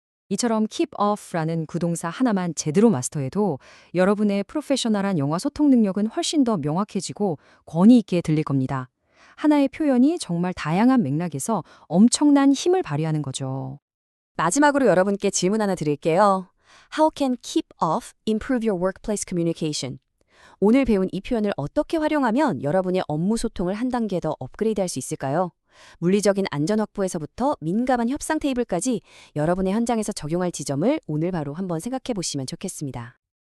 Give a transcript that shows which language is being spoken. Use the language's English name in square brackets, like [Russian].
[Korean] 이처럼 keep off라는 구동사 하나만 제대로 마스터해도 여러분의 프로페셔널한 영화 소통 능력은 훨씬 더 명확해지고 권위 있게 들릴 겁니다. 하나의 표현이 정말 다양한 맥락에서 엄청난 힘을 발휘하는 거죠. 마지막으로 여러분께 질문 하나 드릴게요. [English] How can keep off improve your workplace communication? [Korean] 오늘 배운 이 표현을 어떻게 활용하면 여러분의 업무 소통을 한 단계 더 업그레이드할 수 있을까요? 물리적인 안전 확보에서부터 민감한 협상 테이블까지 여러분의 현장에서 적용할 지점을 오늘 바로 한번 생각해 보시면 좋겠습니다.